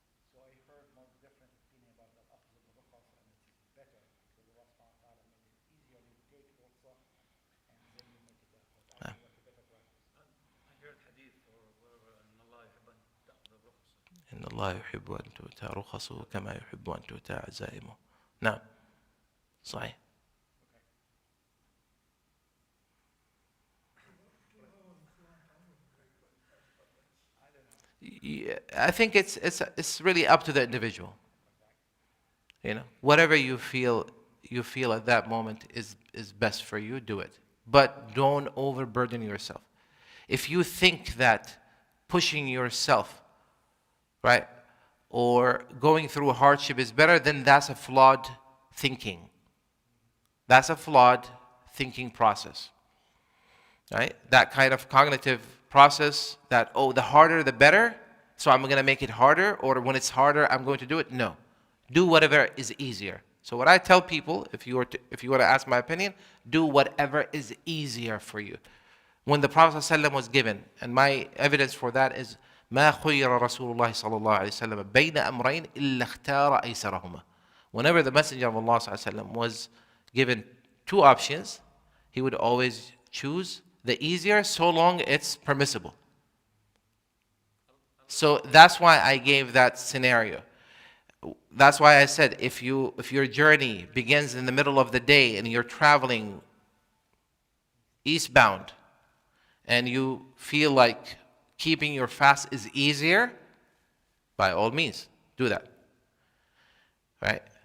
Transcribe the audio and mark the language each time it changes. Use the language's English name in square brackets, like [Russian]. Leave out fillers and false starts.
[English] So I heard more different opinion about the opposite of the rukhsa, and it's better because Allah subhanahu wa ta'ala made it easier. You take rukhsa and then you make it that way. I think that's a better practice. I heard hadith or whatever, and Allah [Arabic] يحب أن تأخذ الرخصة. إن الله يحب أن تؤتى رخصه كما يحب أن تؤتى عزائمه. نعم. صحيح. [English] Yeah, I think it's really up to the individual. You know, whatever you feel at that moment is best for you, do it. But don't overburden yourself. If you think that pushing yourself, right, or going through a hardship is better, then that's a flawed thinking. That's a flawed thinking process. Right? That kind of cognitive process that, oh, the harder the better, so I'm going to make it harder, or when it's harder, I'm going to do it. No. Do whatever is easier. So what I tell people, if you were to ask my opinion, do whatever is easier for you. When the Prophet ﷺ was given, and my evidence for that is, [Arabic] ما خير رسول الله صلى الله عليه وسلم بين أمرين إلا اختار أيسرهما. [English] Whenever the Messenger of Allah [Arabic] صلى الله عليه وسلم [English] was given two options, he would always choose the easier, so long it's permissible. So that's why I gave that scenario. That's why I said if your journey begins in the middle of the day and you're traveling eastbound and you feel like keeping your fast is easier, by all means, do that. Right?